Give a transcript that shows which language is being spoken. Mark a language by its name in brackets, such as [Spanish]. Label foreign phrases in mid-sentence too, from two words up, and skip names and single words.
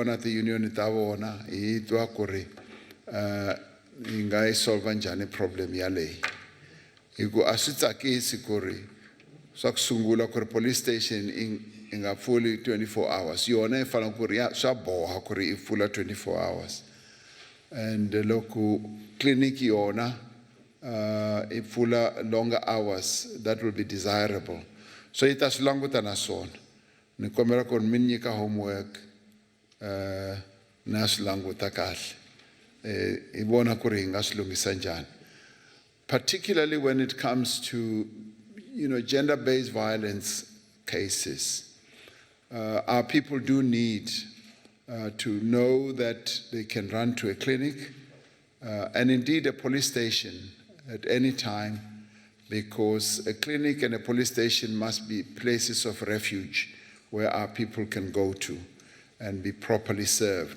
[Tsonga] na ti-union ta vona hi twa ku ri hi nga yi solva njhani problem yaleyi hi ku a swi tsakisi ku ri swa ku sungula ku ri [English] police station [Tsonga] i nga pfuli 24 hours yona yi fanele ku ri swa boha ku ri i pfula 24 hours and loko clinic yona i pfula [English] longer hours that will be desirable so [Tsonga] yi ta swi languta na swona ni kombela ku mi nyika homework na swi languta kahle hi vona ku ri hi nga swi lunghisa njhani [English] particularly when it comes to gender-based violence cases our people do need to know that they can run to a clinic and indeed a police station at any time because a clinic and a police station must be places of refuge where our people can go to and be properly served.